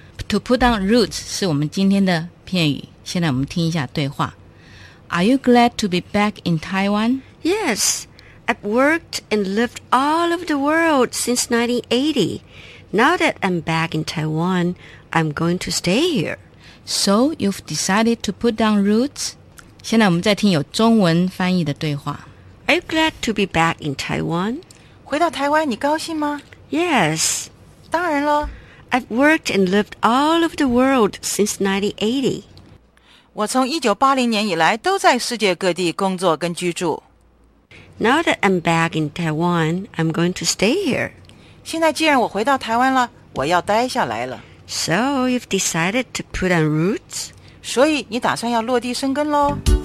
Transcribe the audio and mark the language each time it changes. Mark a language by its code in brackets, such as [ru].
[en] To put on roots [zh] 是我们今天的片语。现在我们听一下对话。 [en] Are you glad to be back in Taiwan? Yes, I've worked and lived all over the world since 1980. Now that I'm back in Taiwan, I'm going to stay here. So you've decided to put down roots? [zh] 现在我们再听有中文翻译的对话。 [en] Are you glad to be back in Taiwan? [zh] 回到台湾你高兴吗? [en] Yes. [zh] 当然咯。 [en] I've worked and lived all over the world since 1980. [zh] 我从1980年以来都在世界各地工作跟居住。 [en] Now that I'm back in Taiwan, I'm going to stay here. [zh] 现在既然我回到台湾了,我要待下来了。 [en] So you've decided to put on roots? [zh] 所以你打算要落地生根咯。